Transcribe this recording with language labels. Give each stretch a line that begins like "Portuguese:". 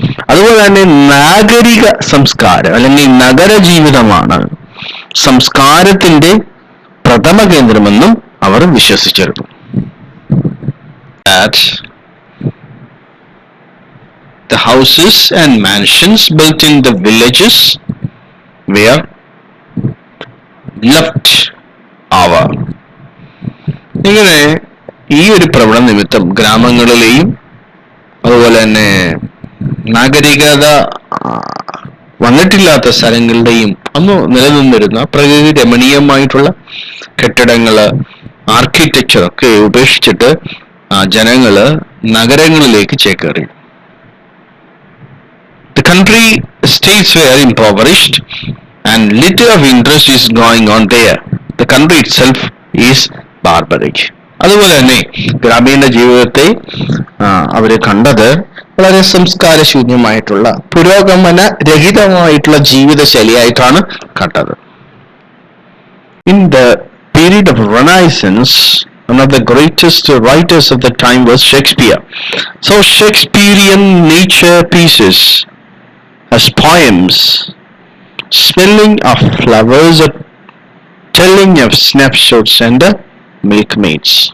Malayalam: അതുപോലെ തന്നെ നാഗരിക സംസ്കാരം അല്ലെങ്കിൽ നഗര ജീവിതമാണ് സംസ്കാരത്തിന്റെ പ്രഥമ കേന്ദ്രമെന്നും അവർ വിശ്വസിച്ചിരുന്നു.
English: That the houses and mansions built in the villages were left over.
Malayalam: ഇങ്ങനെ ഈ ഒരു പ്രവണ നിമിത്തം ഗ്രാമങ്ങളിലെയും അതുപോലെ തന്നെ നാഗരികത വന്നിട്ടില്ലാത്ത സ്ഥലങ്ങളുടെയും അന്ന് നിലനിന്നിരുന്ന പ്രകൃതി രമണീയമായിട്ടുള്ള കെട്ടിടങ്ങള്, ആർക്കിടെക്ചർ ഒക്കെ ഉപേക്ഷിച്ചിട്ട് ജനങ്ങള് നഗരങ്ങളിലേക്ക് ചേക്കേറി.
English: The country estates were impoverished and little of interest is going on there. The country itself is barbaric.
Malayalam: അതുപോലെ തന്നെ ഗ്രാമീണ ജീവിതത്തെ അവര് കണ്ടത് വളരെ സംസ്കാരശൂന്യമായിട്ടുള്ള പുരോഗമന രഹിതമായിട്ടുള്ള ജീവിതശൈലിയായിട്ടാണ് കണ്ടത്.
English: In the period of Renaissance, one of the greatest writers of the time was Shakespeare. So Shakespearean nature pieces as poems, smelling of flowers, telling of snapshots and milkmaids.